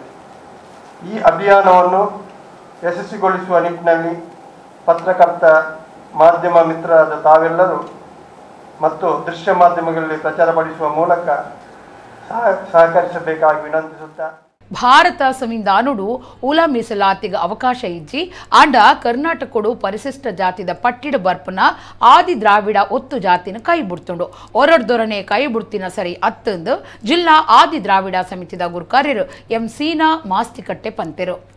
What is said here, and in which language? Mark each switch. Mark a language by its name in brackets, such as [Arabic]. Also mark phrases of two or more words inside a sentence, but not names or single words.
[Kannada] ಈ ಅಭಿಯಾನವನ್ನು ಯಶಸ್ವಿಗೊಳಿಸುವ ನಿಟ್ಟಿನಲ್ಲಿ ಪತ್ರಕರ್ತ ಮಾಧ್ಯಮ ಮಿತ್ರರಾದ ತಾವೆಲ್ಲರೂ ಮತ್ತು ದೃಶ್ಯ ಮಾಧ್ಯಮಗಳಲ್ಲಿ ಪ್ರಚಾರಪಡಿಸುವ ಮೂಲಕ ಸಹಕರಿಸಬೇಕಾಗಿ ವಿನಂತಿಸುತ್ತಾ, [Tulu] ಭಾರತ ಸಂವಿಧಾನಡು ಉಲ ಮೀಸಲಾತಿಗ ಅವಕಾಶ ಇಜ್ಜಿ ಆಂಡ ಕರ್ನಾಟಕಡು ಪರಿಶಿಷ್ಟ ಜಾತಿದ ಪಟ್ಟಿಡ ಬರ್ಪನ ಆದಿ ದ್ರಾವಿಡ ಒತ್ತು ಜಾತಿನ ಕೈ ಬಿಡ್ತುಂಡು. ಹೊರಡ್ದೊರನೆ ಕೈ ಬಿಡ್ತಿನ ಸರಿ ಅತ್ತಂದು ಜಿಲ್ಲಾ ಆದಿ ದ್ರಾವಿಡ ಸಮಿತಿದ ಗುರುಕಾರ್ಯರು ಎಂ ಸೀನಾ ಮಾಸ್ತಿಕಟ್ಟೆ ಪಂತೆರು.